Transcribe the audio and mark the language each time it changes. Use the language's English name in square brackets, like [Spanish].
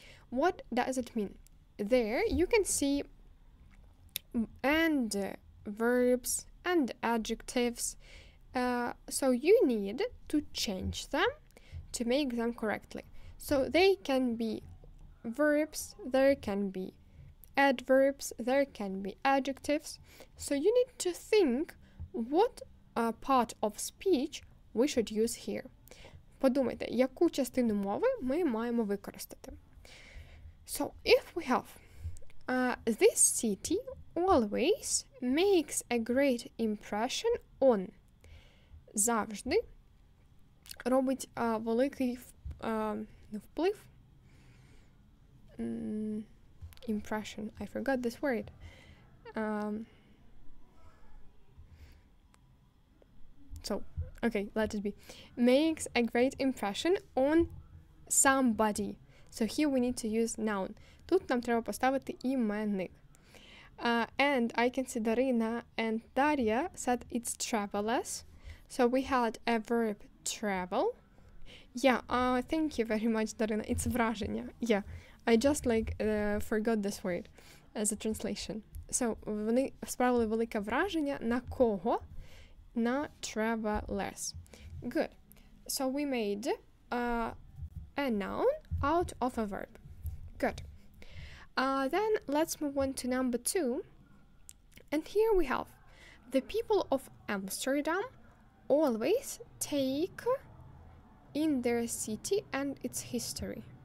[English] What does it mean? There you can see and verbs and adjectives, so you need to change them to make them correctly. So they can be verbs, there can be adverbs, there can be adjectives. So you need to think what part of speech we should use here. [Ukrainian] Подумайте, яку частину мови ми маємо використати. [English] So if we have this city always makes a great impression on. [Ukrainian] Завжди робить великий вплив. [English] Impression. I forgot this word. So Okay, let it be. Makes a great impression on somebody. So here we need to use noun. [Ukrainian] Тут нам треба поставити іменник. [English] And I can see Darina and Daria said it's travelers. So we had a verb travel. Yeah, thank you very much, Darina. It's враження. Yeah, I just forgot this word as a translation. [Ukrainian] So, вони справили велике враження на кого? [English] На travelers. Good. So we made a noun out of a verb. Good. Then let's move on to number 2. And here we have the people of Amsterdam always take in their city and its history.